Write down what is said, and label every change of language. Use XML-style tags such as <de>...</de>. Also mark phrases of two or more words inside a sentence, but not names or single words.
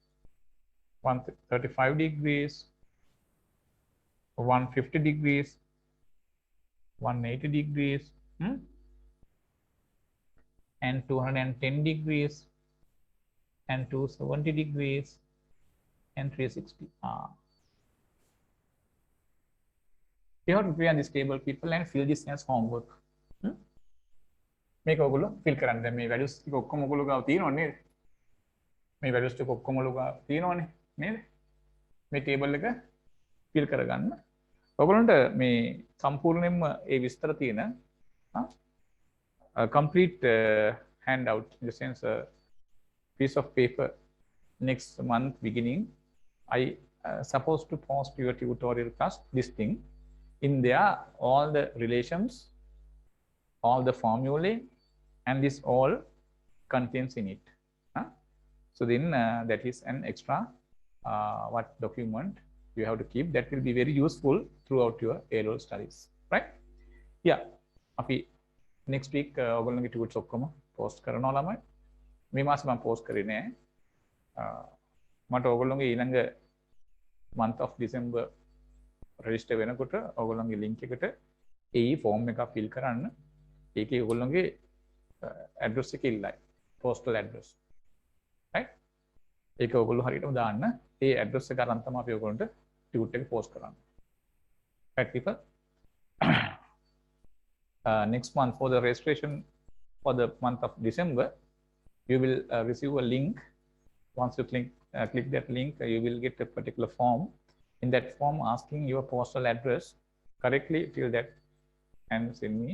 <en>135 degrees, 150 degrees, 180 degrees, and 210 degrees, and 270 degrees and 360. You have to prepare this table, people, and fill this as homework.</en> <si>මේක ඔයගොල්ලෝ fill කරන්න. දැන් මේ values ටික ඔක්කොම ඔයගොල්ලෝ ගාව තියෙනවද නේද? මේ values ටික ඔක්කොම ඔයගොල්ලෝ ගාව තියෙනවනේ නේද? මේ table එක fill කරගන්න. ඔයගොල්ලන්ට මේ සම්පූර්ණයෙන්ම ඒ විස්තර තියෙන</si> <en>complete handout in the sense piece of paper next month beginning. I supposed to post your tutorial class this thing. In there, all the relations, all the formulae, and this all contains in it. So then that is an extra what document you have to keep. That will be very useful throughout your A-level studies, right?</en> <si>Yeah. Api</si> <en>next week</en> <si>ඔයගොල්ලෝගේ tutorials ඔක්කොම post කරනවා ළමයි. මේ මාසෙ මම post කරේ නෑ. මට ඔයගොල්ලෝගේ ඊළඟ</si> <en>month of December register</en> <si>වෙනකොට ඔයගොල්ලෝගේ link එකට ඒ form එක fill කරන්න. ඒකේ ඔයගොල්ලෝගේ address එක ඉල්ලයි.</si> <en>postal address. right?</en> <si>ඒක ඔයගොල්ලෝ හරියටම දාන්න. ඒ address එක අරන් තමයි අපි ඔයගොල්ලන්ට tutorial එක post කරන්නේ.</si> <en>right people? Next month for the registration for the month of December, you will receive a link. Once you click that link, you will get a particular form. In that form, asking your postal address correctly, fill that and send me.</en>